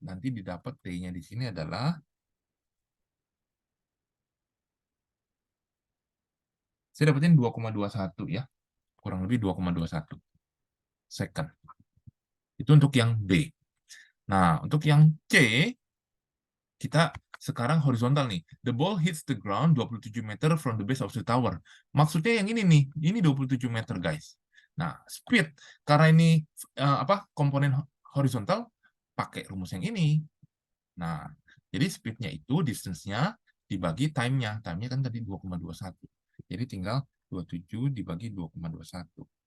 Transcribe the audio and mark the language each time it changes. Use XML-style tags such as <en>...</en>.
<id>Nanti didapat T-nya di sini adalah, saya dapetin 2,21 ya. Kurang lebih 2,21 second. Itu untuk yang B. Nah, untuk yang C, kita sekarang horizontal nih.</id> <en>The ball hits the ground 27 meter from the base of the tower.</en> <id>Maksudnya yang ini nih, ini 27 meter, guys. Nah, speed, karena ini komponen horizontal, pakai rumus yang ini. Nah, jadi speednya itu distance-nya dibagi time-nya. Time-nya kan tadi 2,21. Jadi tinggal 27 dibagi 2,21.</id>